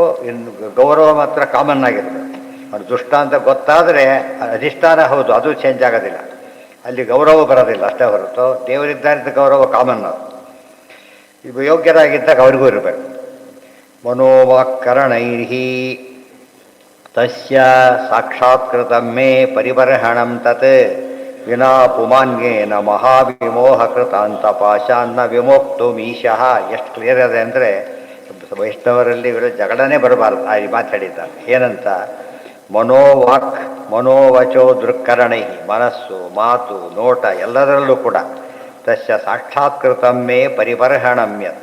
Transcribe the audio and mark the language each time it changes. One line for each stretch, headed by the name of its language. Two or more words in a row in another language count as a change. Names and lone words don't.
Kannada: ಇನ್ನು ಗೌರವ ಮಾತ್ರ ಕಾಮನ್ ಆಗಿರಬೇಕು. ಅವ್ರು ದುಷ್ಟ ಅಂತ ಗೊತ್ತಾದರೆ ಅಧಿಷ್ಠಾನ ಹೌದು, ಅದು ಚೇಂಜ್ ಆಗೋದಿಲ್ಲ, ಅಲ್ಲಿ ಗೌರವ ಬರೋದಿಲ್ಲ ಅಷ್ಟೇ ಹೊರತು ದೇವರಿದ್ದಾರಿದ್ದ ಗೌರವ ಕಾಮನ್. ಅದು ಇವು ಯೋಗ್ಯರಾಗಿದ್ದಾಗ ಅವ್ರಿಗೂ ಇರಬೇಕು.
Sanskrit: ಮನೋವಾಕ್ಕರಣೈರ್ಹಿ ತಸ್ಯ ಸಾಕ್ಷಾತ್ಕೃತಂ ಮೇ ಪರಿಬರ್ಹಣಂ ತತ್ ವಿನಾ ಪುಮಾನ್ಯೇನ ಮಹಾವಿಮೋಹಕೃತ ಅಂತ ಪಾಶಾನ್ನ ವಿಮೋಕ್ತುಮೀಶಃ.
Kannada: ಎಷ್ಟು ಕ್ಲಿಯರ್ ಇದೆ ಅಂದರೆ ವೈಷ್ಣವರಲ್ಲಿ ಇವರು ಜಗಳನೇ ಬರಬಾರ್ದು. ಆ ಮಾತಾಡಿದ್ದಾರೆ ಏನಂತ,
Sanskrit: ಮನೋವಾಕ್ ಮನೋವಚೋ ದೃಕ್ಕರಣೈ,
Kannada: ಮನಸ್ಸು ಮಾತು ನೋಟ ಎಲ್ಲದರಲ್ಲೂ ಕೂಡ
Sanskrit: ತಸ್ಯ ಸಾಕ್ಷಾತ್ಕೃತಮ್ಮೇ ಪರಿಬರ್ಹಣಮ್ಯತ್.